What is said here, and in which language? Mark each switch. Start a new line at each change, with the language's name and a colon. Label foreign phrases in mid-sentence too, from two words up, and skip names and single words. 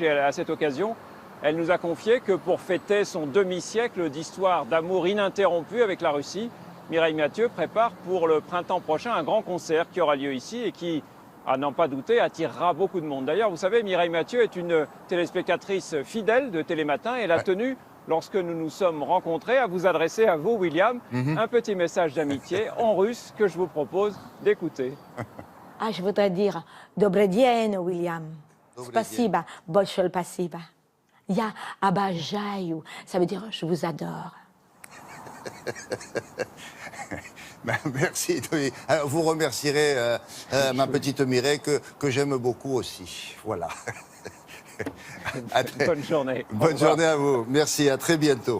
French: Et à cette occasion, elle nous a confié que pour fêter son demi-siècle d'histoire d'amour ininterrompu avec la Russie, Mireille Mathieu prépare pour le printemps prochain un grand concert qui aura lieu ici et qui, à n'en pas douter, attirera beaucoup de monde. D'ailleurs, vous savez, Mireille Mathieu est une téléspectatrice fidèle de Télématin et elle a tenu, lorsque nous nous sommes rencontrés, à vous adresser à vous, William, un petit message d'amitié en russe que je vous propose d'écouter. Ah, je voudrais dire
Russian: Добрый день,
French: William.
Russian: Спасибо, большое спасибо. Я обожаю,
French: ça veut dire je vous adore. Ben, merci. Alors, vous remercierez ma petite Mireille que j'aime beaucoup aussi. Voilà. Bonne journée. Bonne journée à vous. Merci, à très bientôt.